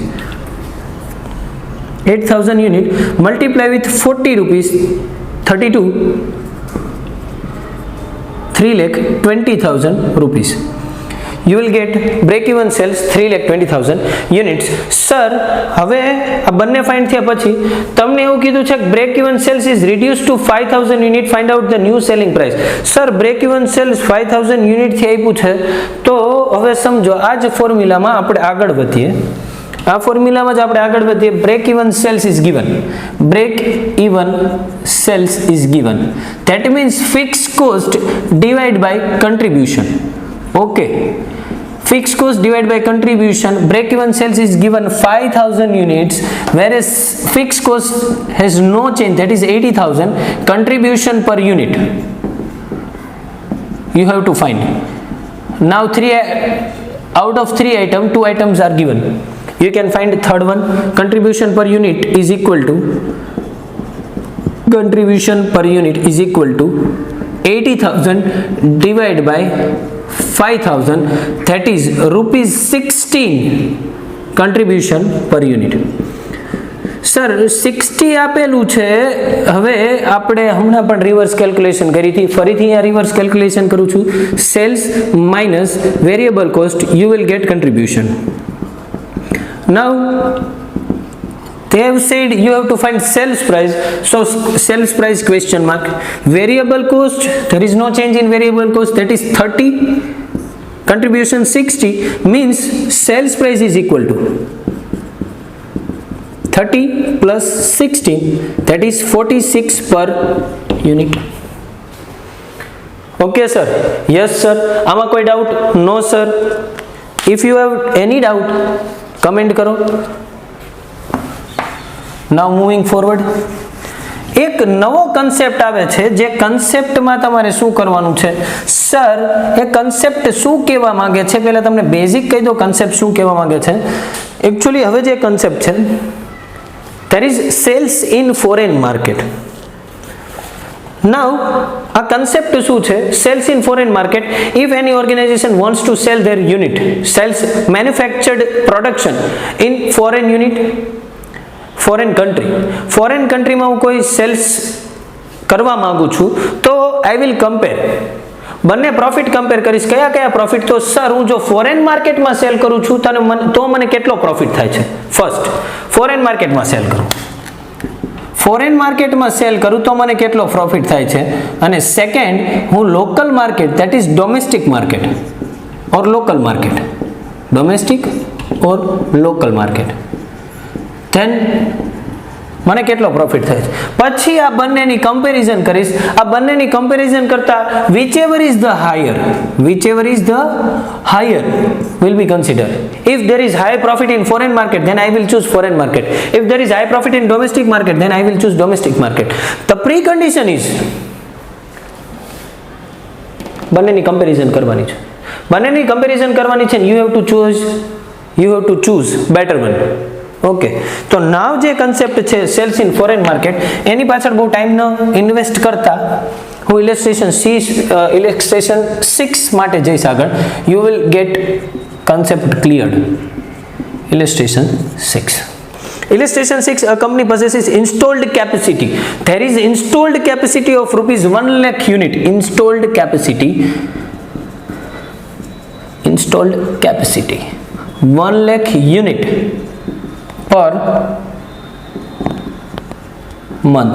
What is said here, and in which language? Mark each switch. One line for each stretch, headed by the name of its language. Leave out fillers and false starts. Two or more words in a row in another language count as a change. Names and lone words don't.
English: 8,000 unit multiply with 40 rupees, 32, 3,20,000 rupees. You will get break even sales 3,20,000 units. Sir,
Gujarati: હવે આ બંને ફાઇન્ડ થયા પછી તમને એવું કીધું છે કે
English: break even sales is reduced to 5,000 unit, find out the new selling price.
Gujarati: Sir,
English: break even sales
Gujarati: 5,000 unit થી આપ્યું છે, તો હવે સમજો આ જ ફોર્મ્યુલામાં આપણે આગળ વધીએ. આ ફોર્મ્યુલામાં જ આપણે આગળ વધીએ.
English: break even sales is given, that means fixed cost divided by contribution. Okay, fixed cost divided by contribution. Break even sales is given 5,000 units, whereas fixed cost has no change, that is 80,000. contribution per unit you have to find. Now out of 3 items, 2 items are given. You can find the third one. Contribution per unit is equal to 80,000 divided by 5,000, that is ₹16 contribution per unit.
Gujarati: સર 60 આપેલું છે. હવે આપણે હમણાં પણ
English: reverse calculation
Gujarati: કરી હતી, ફરીથી અહીંયા
English: reverse calculation
Gujarati: કરું છું.
English: sales minus variable cost, you will get contribution. Now they have said you have to find sales price, so sales price question mark. Variable cost, there is no change in variable cost, that is 30. Contribution 60 means sales price is equal to 30 plus 16, that is 46 per unit. Okay sir? Yes sir?
Gujarati: આમાં કોઈ doubt?
English: No sir? If you have any doubt, comment કરો. Now moving forward.
Gujarati: એક નવો કન્સેપ્ટ આવે છે, જે કન્સેપ્ટમાં તમારે શું કરવાનું છે? સર એ કન્સેપ્ટ શું કહેવા માંગે છે, પહેલા તમને બેઝિક કહી દો કન્સેપ્ટ શું કહેવા માંગે છે. એકચ્યુઅલી હવે જે કન્સેપ્ટ છે,
English: there is sales in foreign market.
Gujarati: Now આ કન્સેપ્ટ શું છે?
English: sales in foreign market. If any organization wants to sell their unit, sells manufactured production in foreign unit,
Gujarati: ફોરેન કન્ટ્રીમાં હું કોઈ સેલ્સ કરવા માંગુ છું, તો
English: I will compare,
Gujarati: બંને પ્રોફિટ કમ્પેર કરીશ. કયા પ્રોફિટ? તો સર હું જો ફોરેન માર્કેટમાં સેલ કરું છું તો મને કેટલો પ્રોફિટ થાય છે? ફર્સ્ટ ફોરેન માર્કેટમાં સેલ કરું, ફોરેન માર્કેટમાં સેલ કરું તો મને કેટલો પ્રોફિટ થાય છે? અને સેકન્ડ, હું
English: local market, that is domestic market or local market, domestic or local market, then
Gujarati: મને કેટલો પ્રોફિટ થાય છે? પછી આ બંનેની કમ્પેરિઝન કરીશ. આ બંનેની કમ્પેરિઝન કરતા
English: whichever is the higher will be considered. If there is high profit in foreign market, then I will choose foreign market. If there is high profit in domestic market, then I will choose domestic market. The precondition is
Gujarati: બંનેની કમ્પેરિઝન કરવાની છે. બંનેની કમ્પેરિઝન કરવાની છે.
English: you have to choose better one.
Gujarati: ઓકે, તો નાવ જે કન્સેપ્ટ છે
English: sales in foreign market,
Gujarati: એની પાછળ બહુ ટાઈમ ન ઇન્વેસ્ટ કરતા હું ઇલેસ્ટ્રેશન 6 માટે જઈશ આગળ.
English: you will get concept cleared. illustration 6. Illustration 6, a company possesses installed capacity. There is installed capacity of rupees 1 lakh unit. Installed capacity 1 lakh unit per month.